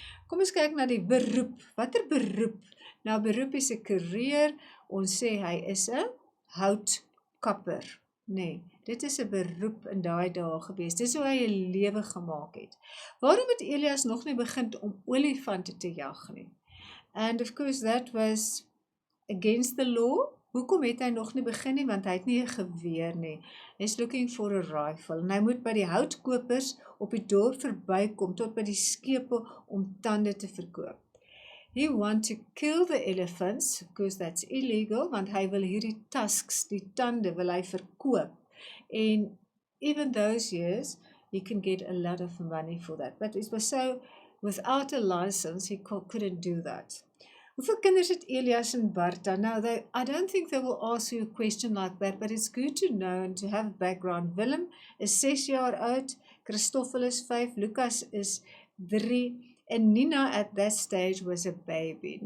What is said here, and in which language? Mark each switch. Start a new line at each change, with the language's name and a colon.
Afrikaans: Kom ons kyk na die beroep. Watter beroep? Nou, beroep is 'n career, ons sê hy is 'n houtkapper. Nee, dit is 'n beroep in daai dae gewees, dis hoe hy 'n lewe gemaak het. Waarom het Elias nog nie begin om olifante te jag nie?
English: And of course that was against the law.
Afrikaans: Hoekom het hy nog nie begin nie? Want hy het nie 'n geweer nie.
English: He's looking for a rifle.
Afrikaans: En hy moet by die houtkopers op die dorp verbykom tot by die skepe om tande te verkoop.
English: He want to kill the elephants, because that's illegal,
Afrikaans: want hy wil hierdie tusks, die tande, wil hy verkoop.
English: En even those years, he can get a lot of money for that. But it was so, without a license, he couldn't do that.
Afrikaans: Hoeveel kinders het Elias en Bartha?
English: Now, I don't think they will ask you a question like that, but it's good to know and to have a background.
Afrikaans: Willem is 6 jaar oud, Christoffel is 5, Lucas is 3, en Nina
English: at that stage was a baby.